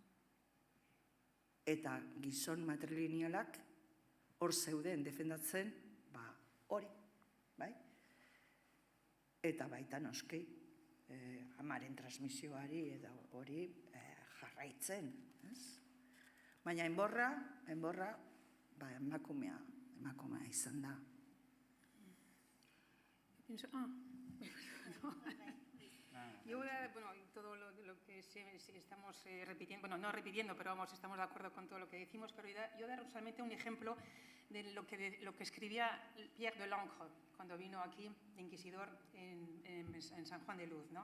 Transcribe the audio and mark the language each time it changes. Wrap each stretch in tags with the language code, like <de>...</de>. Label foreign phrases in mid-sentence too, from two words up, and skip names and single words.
<eu>Eta gizon matrilinealak hor zeuden defendatzen, hori, bai? Eta baita noski, amaren transmisioari eta hori jarraitzen, ez? Baina enborra, emakumea izan da.</eu> <es>Yo, todo lo que estamos repitiendo, bueno, no repitiendo, pero vamos, estamos de acuerdo con todo lo que decimos, pero yo dar solamente un ejemplo de lo que escribía Pierre de Langres cuando vino aquí de inquisidor en San Juan de Luz, ¿no?</es>